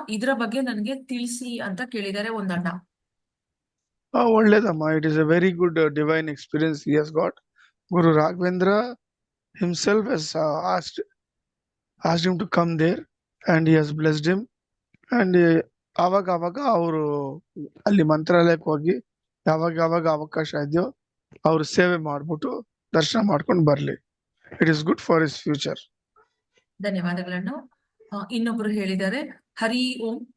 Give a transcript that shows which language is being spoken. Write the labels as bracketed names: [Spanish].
[Kannada] ಇದರ ಬಗ್ಗೆ ನನಗೆ ತಿಳಿಸಿ ಅಂತ ಕೇಳಿದ್ದಾರೆ ಒಂದಣ್ಣ. ಒಳ್ಳೇದಮ್ಮ. [English] It is a very good divine experience he has got. Guru Raghavendra himself has asked him to come there and he has blessed him. [Kannada] And ಅವಾಗ ಅವರು ಅಲ್ಲಿ ಮಂತ್ರಾಲಯಕ್ಕೆ ಹೋಗಿ ಯಾವಾಗ ಅವಕಾಶ ಇದೆಯೋ ಅವ್ರು ಸೇವೆ ಮಾಡ್ಬಿಟ್ಟು ದರ್ಶನ ಮಾಡ್ಕೊಂಡು ಬರ್ಲಿ. [English] It is good for his future. [Kannada] ಧನ್ಯವಾದಗಳನ್ನು. ಇನ್ನೊಬ್ರು ಹೇಳಿದ್ದಾರೆ, ಹರಿ ಓಂ.